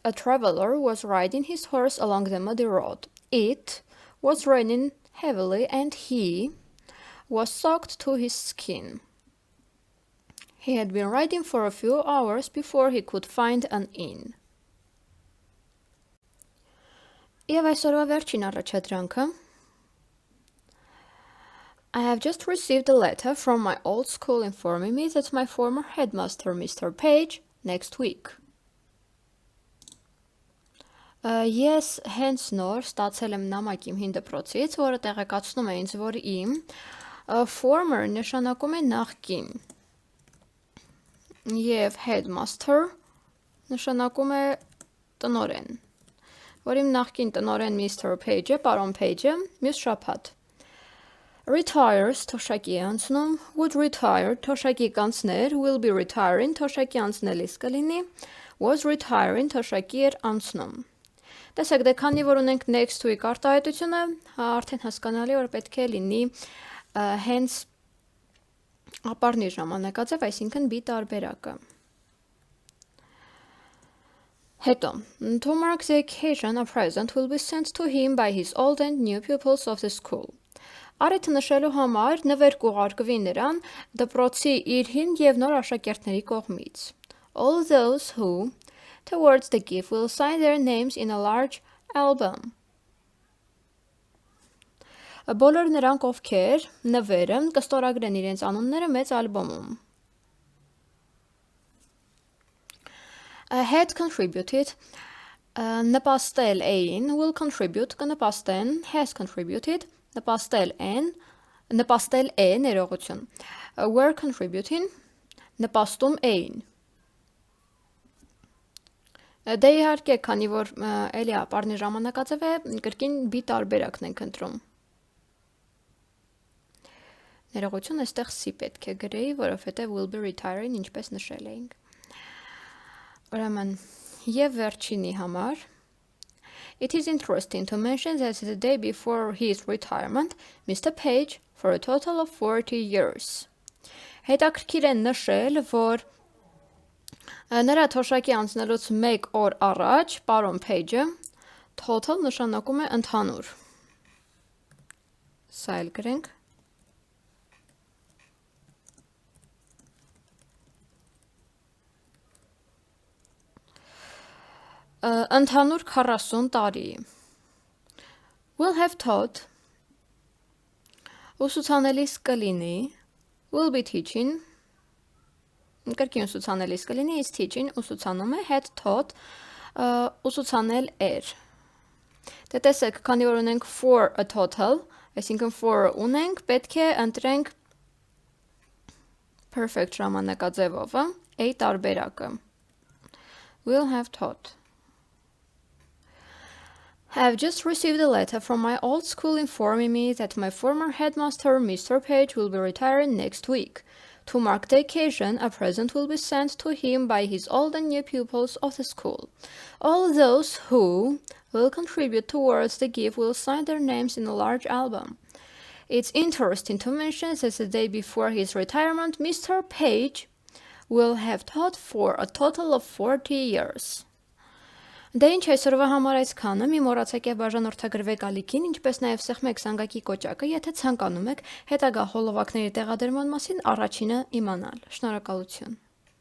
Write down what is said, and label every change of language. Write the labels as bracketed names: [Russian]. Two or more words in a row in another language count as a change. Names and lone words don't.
[English] A traveler was riding his horse along the muddy road. It was raining heavily and he was soaked to his skin. He had been riding for a few hours before he could find an inn. [Armenian] Եվ այսօրվա վերջին առաջադրանքը. [English] I have just received a letter from my old school informing me that my former headmaster, Mr. Page, next week. [Armenian] Ես հենց նոր ստացել եմ նամակ իմ հին դպրոցից, որը տեղեկացնում է ինձ, որ իմ former նշանակում է նախկին և headmaster նշանակում է տնօրեն, որ իմ նախկին տնօրեն Mr. Page-ը, պարոն Page-ը, մյուս շաբաթ retires թոշակի է անցնում, [English] would retire [Armenian] թոշակի կանցներ, [English] will be retiring [Armenian] թոշակի անցնելիս կլինի, [English] was retiring [Armenian] թոշակի էր անցնում։ Տեսեք, դե քանի որ ունենք [English] next week [Armenian] արտահայտությունը, արդեն հասկանալի որ պետք է լինի հենց ապառնի ժամանակաձև, այսինքն be տարբերակը։ Հետո, [English] to mark the occasion, a present will be sent to him by his old and new pupils of the school. [Armenian] Առիթը նշելու համար նվեր կուղարկվի նրան դպրոցի իր հին և նոր աշակերտների կողմից. [English] All those who, towards the gift, will sign their names in a large album. [Armenian] Բոլոր նրանք, ովքեր նվերը կստորագրեն իրենց անունները մեծ ալբոմում. [English] Had contributed, [Armenian] նպաստել էին, [English] will contribute, կնպաստեն, has contributed, [Armenian] նպաստել է ներողություն, [English] were contributing, [Armenian] նպաստում էին։ Դե իհարկե, քանի որ էլի ապառնի ժամանակաձև է, կրկին be տարբերակն ենք ընտրում։ Ներողություն, այստեղ C պետք է գրեի, որովհետև [English] will be retiring, [Armenian] ինչպես նշել էինք։ Ուրեմն, և վերջինի համար, [English] It is interesting to mention that the day before his retirement, Mr. Page, for a total of 40 years. [Armenian] Հետաքրքիր է նշել, որ նրա թոշակի անցնելուց մեկ օր առաջ, պարոն Page-ը, total նշանակում է ընդհանուր։ Սա էլ գրենք։ Ընդհանուր 40 տարի։ [English] Will have taught [Armenian] ուսուցանելիս կլինի, [English] will be teaching, [Armenian] կրկին ուսուցանելիս կլինի, [English] is teaching, [Armenian] ուսուցանում է, [English] had taught, [Armenian] ուսուցանել էր։ Դե տեսեք, քանի որ ունենք [English] for a total, [Armenian] այսինքն for ունենք, պետք է ընտրենք perfect ժամանակաձևով, a տարբերակը։ [English] Will have taught. I have just received a letter from my old school informing me that my former headmaster, Mr. Page, will be retiring next week. To mark the occasion, a present will be sent to him by his old and new pupils of the school. All those who will contribute towards the gift will sign their names in a large album. It's interesting to mention that the day before his retirement, Mr. Page will have taught for a total of 40 years. [Armenian] Դե ինչ այսօրվա համար այսքանը, մի մոռացեք եւ բաժանորդագրվեք ալիքին, ինչպես նաեւ սեղմեք զանգակի կոճակը, եթե ցանկանում եք հետագա հոլովակների տեղադրման մասին առաջինը իմանալ։ Շնորհակալություն։